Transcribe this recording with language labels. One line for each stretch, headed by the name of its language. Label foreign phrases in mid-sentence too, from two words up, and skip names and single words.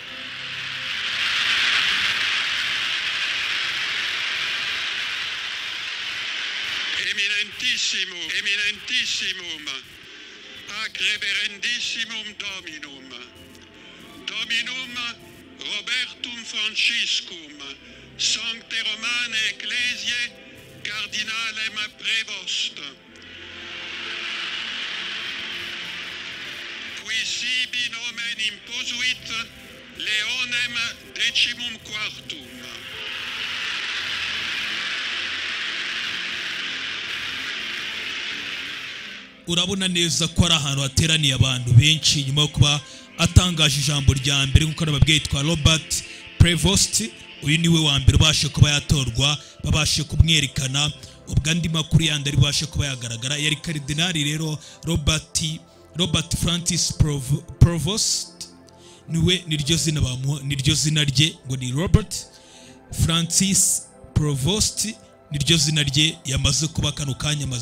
Latin: eminentissimum ac reverendissimum dominum Robertum Franciscum sancte Romane Ecclesiae cardinalem Prevost sibi nomen imposuit Leonem XIV.
Kinyarwanda: urabona neza ko ari ahantu hateraniye abantu benshi nyuma yo kuba atangaje ijambo rya mbere nkuko nababwiye yitwa Robert Prevost uyu niwe wa mbere ubashe kuba yatorwa babashe kumwerekana ubwo andi makuru yandi ari bubashe kuba yagaragara yari Cardinal rero Robert Francis Prevost niwe niryo zina bamuha niryo zina rye ngo ni Robert Francis Prevost niryo zina rye yamaze kuba kano kanya amaze